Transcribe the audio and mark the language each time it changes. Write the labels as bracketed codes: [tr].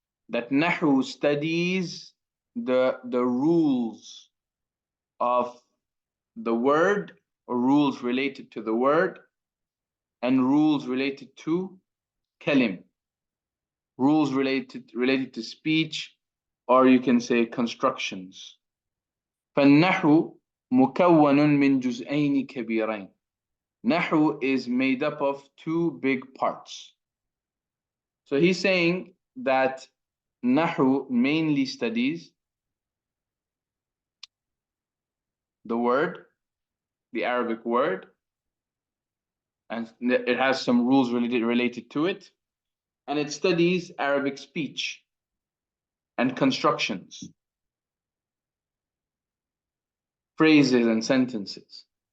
[en] That Nahw studies the rules of the word, or rules related to the word, and rules related to kalim, rules related to speech, or you can say constructions. [ar] فالنحو مكون من جزئين كبيرين. [en] Nahw is made up of two big parts. So he's saying that Nahw mainly studies the word, the Arabic word, and it has some rules related to it, and it studies Arabic speech and constructions, phrases and sentences.